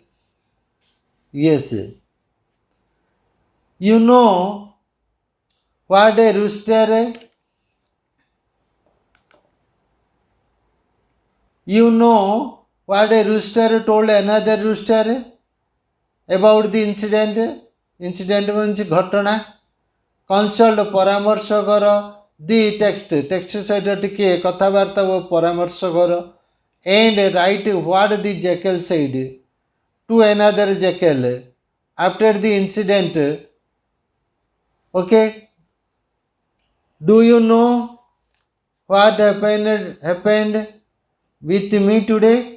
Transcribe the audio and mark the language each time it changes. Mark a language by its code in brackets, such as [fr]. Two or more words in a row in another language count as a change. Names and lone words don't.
[en] Yes. You know what a rooster? You know what a rooster told another rooster about the incident? Incident means ଘଟଣା. Consult [or] ପରାମର୍ଶ କର [en] the text [or] ସହିତ ଟିକେ କଥାବାର୍ତ୍ତା ଓ ପରାମର୍ଶ କର [en] and write what the jackal said to another jackal after the incident. Okay, do you know what happened with me today?